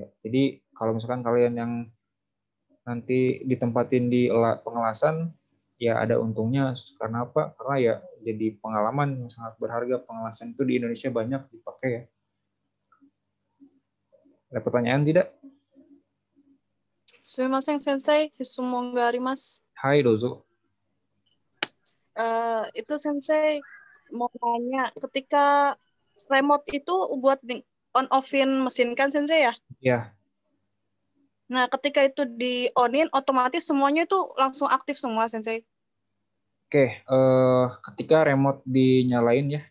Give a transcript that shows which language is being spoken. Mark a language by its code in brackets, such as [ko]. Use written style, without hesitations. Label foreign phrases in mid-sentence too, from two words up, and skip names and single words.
[id] Jadi kalau misalkan kalian yang nanti ditempatin di pengelasan, ya ada untungnya. Karena apa? Karena ya jadi pengalaman yang sangat berharga. Pengelasan itu di Indonesia banyak dipakai ya. Ada pertanyaan tidak? [ja] すみません先生、質問があります. はい、どうぞ. [id] Itu sensei mau nanya, ketika remote itu buat [en] on offin [id] mesin kan sensei ya? Ya. Nah, ketika itu di onin, otomatis semuanya itu langsung aktif semua sensei. Oke, ketika remote dinyalain ya.